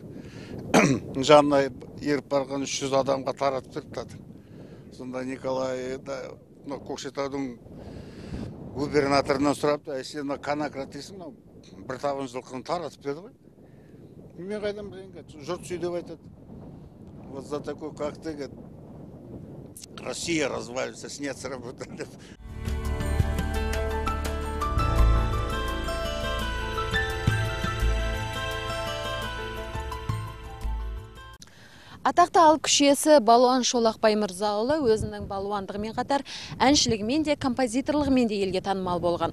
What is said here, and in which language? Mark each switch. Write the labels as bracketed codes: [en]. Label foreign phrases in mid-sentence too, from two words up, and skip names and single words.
[kk] Жанына еріп барған 300 адамға таратып берді. Сонда Николай Көкшетаудың губернаторынан сұрапты, сен конократ дейсің, бір табын жылқыны таратып берді ғой. Мен қайдан білейін, жұрт сөйдеп айтады. [ru] Вот за такой, как ты, говорит, Россия развалится, снять с работы. [kk] Атақты алып күш иесі Балуан Шолақ Баймырзалы өзінің балуандығымен қатар әншілігімен де, композиторлығымен де елге танымал болған.